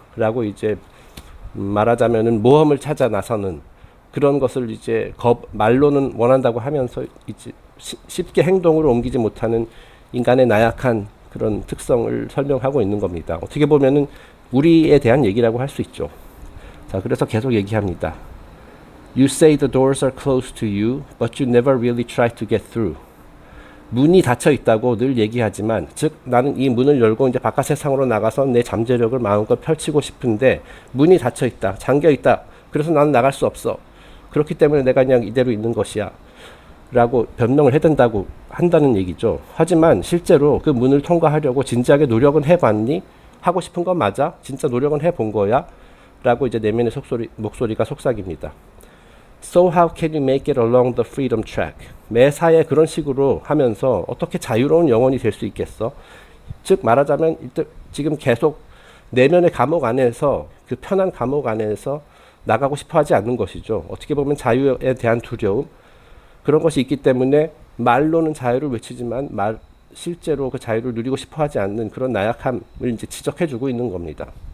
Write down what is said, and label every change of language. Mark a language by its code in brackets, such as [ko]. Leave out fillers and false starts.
[ko] 라고 이제 말하자면은 모험을 찾아 나서는 그런 것을 이제 말로는 원한다고 하면서 이제 쉽게 행동으로 옮기지 못하는 인간의 나약한 그런 특성을 설명하고 있는 겁니다. 어떻게 보면은 우리에 대한 얘기라고 할 수 있죠. 자, 그래서 계속 얘기합니다. [en] You say the doors are closed to you, but you never really try to get through. [ko] 문이 닫혀 있다고 늘 얘기하지만, 즉 나는 이 문을 열고 이제 바깥 세상으로 나가서 내 잠재력을 마음껏 펼치고 싶은데 문이 닫혀 있다, 잠겨 있다. 그래서 나는 나갈 수 없어. 그렇기 때문에 내가 그냥 이대로 있는 것이야. 라고 변명을 한다는 얘기죠. 하지만 실제로 그 문을 통과하려고 진지하게 노력은 해봤니? 하고 싶은 건 맞아? 진짜 노력은 해본 거야? 라고 이제 내면의 목소리가 속삭입니다. [en] So how can you make it along the freedom track? [ko] 매사에 그런 식으로 하면서 어떻게 자유로운 영혼이 될 수 있겠어? 즉 말하자면 지금 계속 내면의 감옥 안에서, 그 편한 감옥 안에서 나가고 싶어 하지 않는 것이죠. 어떻게 보면 자유에 대한 두려움, 그런 것이 있기 때문에 말로는 자유를 외치지만 실제로 그 자유를 누리고 싶어 하지 않는 그런 나약함을 이제 지적해주고 있는 겁니다.